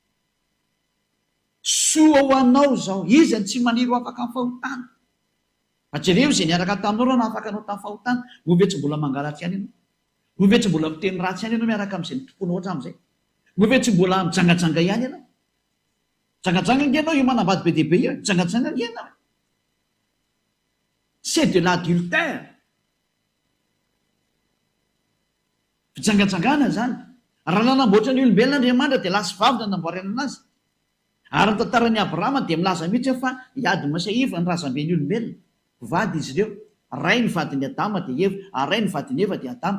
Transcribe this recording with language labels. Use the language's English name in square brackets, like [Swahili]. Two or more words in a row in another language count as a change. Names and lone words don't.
[Malagasy] Soa ho anao zao, izy ny tsy maniry ho afaka amin'ny fahotana. Jereo izay niaraka taminao raha nahafaka anao tamin'ny fahotana, ho ve tsy mbola mangalatsy ihany ianao? Ho ve tsy mbola miteny ratsy ihany ianao miaraka amin'izay nitomponao hatramin'izay? Ho ve tsy mbola mijangajanga ihany ianao? Jangajanga nge ianao io manambady be dia be io, jangajanga nge ianao. [French] C'est de l'adultère. [Malagasy] Fijangajangana zany. Raha nanamboatra ny olombelona Andriamanitra dia lasy vavy no nanamboarana anazy. Ary ny tantaran'ny Abrahama dia milaza mihitsy fa hiady masaiva ny razamben'ny olombelona. Vady izy ireo. Ray ny vadin'ny Adama dia Eva, ary ray ny vadin'ny Eva dia Adama.